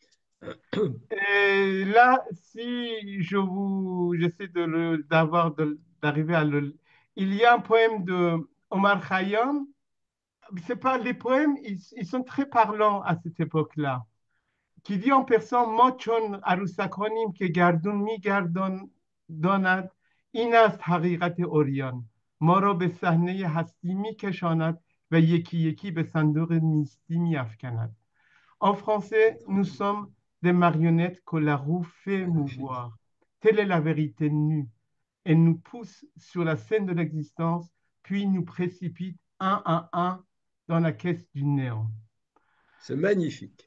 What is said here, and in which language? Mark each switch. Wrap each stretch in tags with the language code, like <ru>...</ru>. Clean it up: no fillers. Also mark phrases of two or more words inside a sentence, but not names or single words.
<fr>Et là, si j'essaie d'arriver à il y a un poème de Omar Khayyam. C'est pas les poèmes, ils sont très parlants à cette époque-là. Qui dit en persan</fr> <fa>ما چون عروسکانیم که گردون میگردان داند این است حقیقت اوریان ما را به صحنه هستی میکشاند و یکی یکی به صندوق نیستی میافکند.</fa> <fr>En français, nous sommes des marionnettes que la roue fait Magnifique. mouvoir. Telle est la vérité nue. Elle nous pousse sur la scène de l'existence, puis nous précipite un à un dans la caisse du néant. C'est magnifique.</fr>